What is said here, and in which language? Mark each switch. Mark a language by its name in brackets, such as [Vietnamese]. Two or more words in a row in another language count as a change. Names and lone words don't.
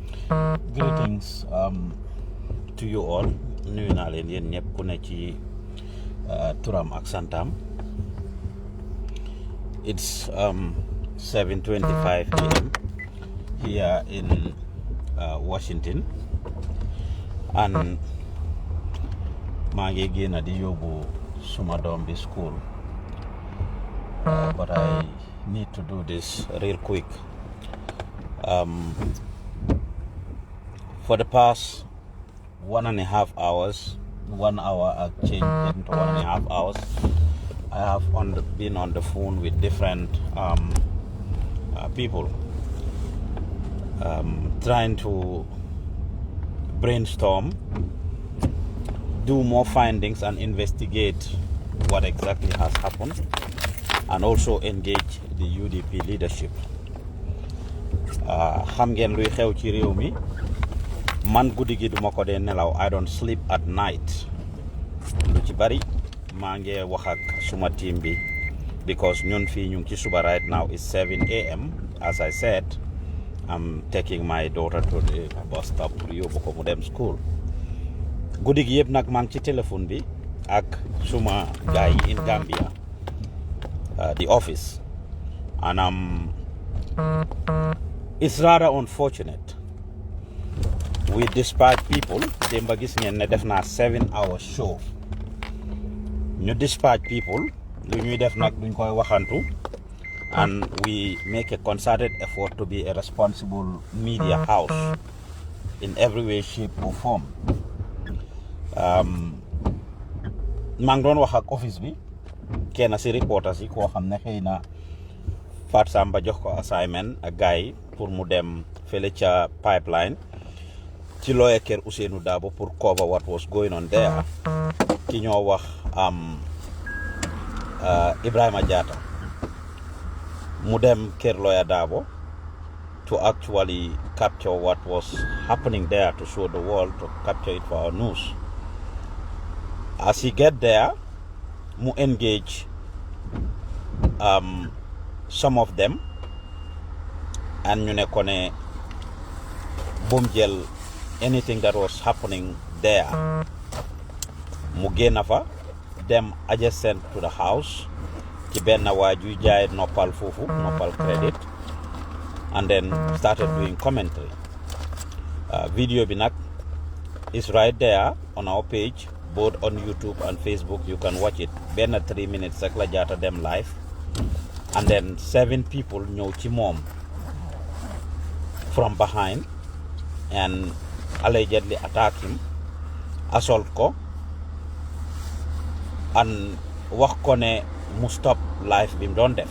[English] Greetings to you all. [Wolof] Nuyu naa leen yéen ñëpp ku ne ci turam ak santam. [English] It's 7:25 a.m. here in Washington, and [Wolof] maa ngi génn di yóbbu suma doom bi [English] school, but I need to do this real quick. For the past 1.5 hours, 1 hour I've changed into 1.5 hours, I have been on the phone with different people, trying to brainstorm, do more findings and investigate what exactly has happened, and also engage the UDP leadership. [Wolof] Xam ngeen luy xew ci réew mi, man guddi gi duma ko dee nelaw. [English] I don't sleep at night. [Wolof] Lu ci bari maa ngi wax ak suma team bi, because ñun fii ñu ngi ci suba [English] right now is [Wolof] 7 a.m. [English] As I said, I'm taking my daughter to the bus stop [Wolof] pour yóbbu ko mu dem [English] school. [Wolof] Guddi gi yëpp nag maa ngi ci téléphone bi ak suma [English] guy in Gambia, the office, and it's rather unfortunate. We dispatch people. [Wolof] Demba gis ngeen ne def naa 7-hour show. Ñu [English] dispatch people. [Wolof] Lu ñuy def nag duñ koy waxantu. [English] And we make a concerted effort to be a responsible media house in every way, shape or form. [Wolof] Maa ngi doon wax ak office bi kenn si reporters yi koo xam ne xëy na Fat Samba jox ko assignment ak gars yi pour mu dem fële ca pipeline ci lawyer kër Ousainou Dabo pour [English] cover what was going on there. [Wolof] Ki ñoo wax Ibrahima Jatta mu dem kër lawyer Dabo [English] to actually capture what was happening there, to show the world, to capture it for our news. As he get there, mu engage some of them, and [Wolof] ñu ne ko ne bum jël [English] anything that was happening there. [Wolof] Mu génn fa dem [English] adjacent to the house [Wolof] ci benn waaju jaay noppal foofu, noppal credit, [English] and then started doing commentary. [Wolof] Video bi nag [English] is right there on our page, both on YouTube and Facebook. You can watch it. [Wolof] Benn 3 minutes rek la Jatta dem live, [English] and then 7 people [Wolof] ñëw ci moom [English] from behind and allegedly attack him, [Wolof] assault ko, and wax ko ne mu stop live bi mu doon def.